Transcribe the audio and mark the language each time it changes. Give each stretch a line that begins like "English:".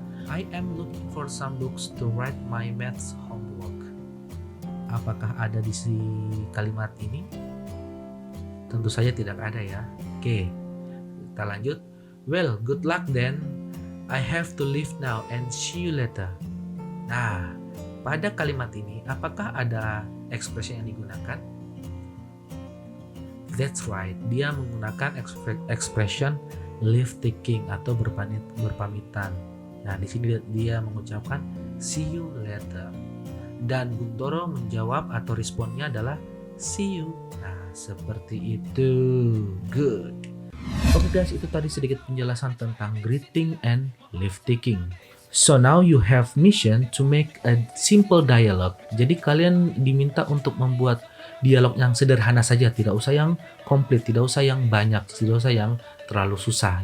English: I am looking for some books to write my maths homework.
Indonesian: Apakah ada di kalimat ini? Tentu saja tidak ada ya. Oke, kita lanjut.
English: Well, good luck then. I have to leave now and see you later.
Indonesian: Nah, pada kalimat ini apakah ada ekspresi yang digunakan?
English: That's right,
Indonesian: dia menggunakan expression leave taking atau berpamitan. Nah, di sini dia mengucapkan
English: see you later.
Indonesian: Dan Guntoro menjawab atau responnya adalah
English: see you.
Indonesian: Nah, seperti itu. Good. Oke guys, itu tadi sedikit penjelasan tentang
English: greeting and leave taking. So now you have mission to make a simple dialogue.
Indonesian: Jadi kalian diminta untuk membuat dialog yang sederhana saja, tidak usah yang komplit, tidak usah yang banyak, tidak usah yang terlalu susah.